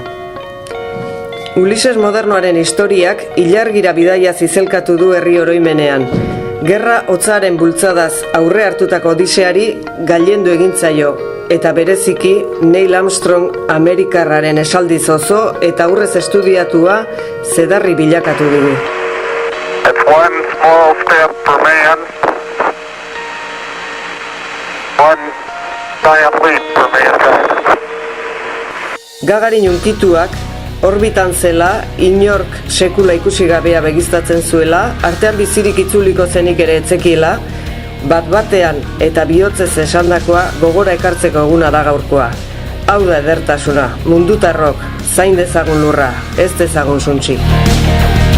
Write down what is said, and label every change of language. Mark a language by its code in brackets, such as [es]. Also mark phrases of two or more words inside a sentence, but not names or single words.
[eu] Ulises modernoaren historiak ilargira bidaia zizelkatu du herri oroimenean. Gerra hotzaren bultzadaz aurre hartutako odiseari gailendu egintzaio, eta bereziki Neil Armstrong Amerikarraren esaldiz oso eta aurrez estudiatua zedarri bilakatu dugu. [en] It's one small step for man, one giant leap for mankind. [eu] Gagarin unkituak, orbitan zela, inork sekula ikusi gabea begiztatzen zuela, artean bizirik itzuliko zenik ere etzekiela, bat-batean eta bihotzez esandakoa gogora ekartzeko eguna da gaurkoa. Hau da edertasuna, mundutarrok, zain dezagun lurra, ez dezagun zuntzi.